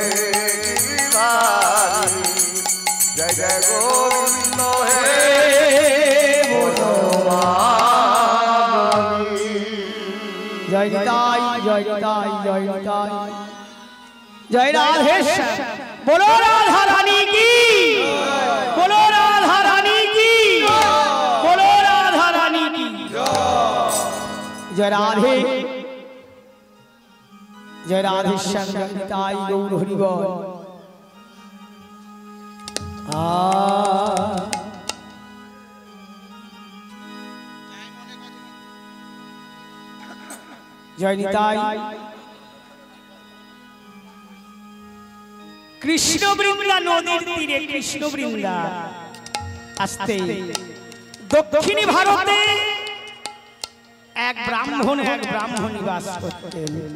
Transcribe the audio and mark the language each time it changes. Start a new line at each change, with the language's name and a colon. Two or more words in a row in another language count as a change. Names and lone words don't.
Bangla: গিরিধারী, জয় জয় গোবিন্দ হে বনমালী। জয় নিতাই, জয় নিতাই, জয় নিতাই, জয় রাধেশ্যাম।
Hindi: बोलो राधा रानी की, बोलो राधा रानी की, बोलो राधा रानी की जय। राधे जय राधेश्याम, जय निताई गौर हरि बोल। जय निताई।
Bangla: কৃষ্ণ বৃন্দা নদীর তীরে, কৃষ্ণ বৃন্দা আসতে দক্ষিণী ভারতে এক ব্রাহ্মণী বাস করতেন।